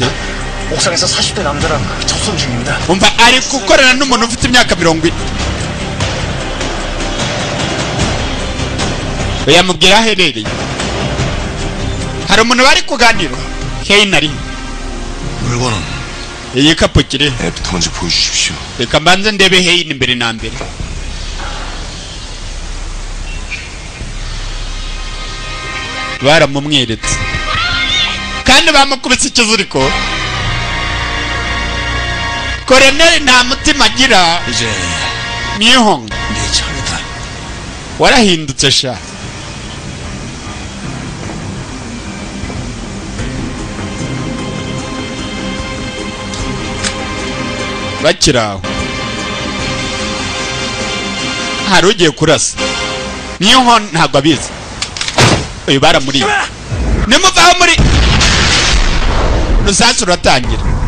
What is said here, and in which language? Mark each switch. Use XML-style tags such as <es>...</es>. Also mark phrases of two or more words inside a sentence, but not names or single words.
<ko>옥상에서 40대 남자랑 접선 중입니다.</ko> <rw>umva ari gukorana n'umuntu ufite imyaka 40 yamubwira aherereye hari umuntu bari kuganira Heinari</rw> <ko>물건은</ko> <rw>iyi kapo kiri</rw> <ko>애부터 먼저 보여주십시오.</ko> <rw>reka mbanze ndebe Hein imbere na mbere baramumweretse kandi bamukubise ikiziriko koreneri nta mutima agira</rw> <ko>이제 Mihong 네 차례다.</ko> <rw>warahindutse sha bakiraho hari ugiye kurasa Mihong ntabwo abizi uyu baramuriye nimuvaho muri rusansi ruratangira</rw>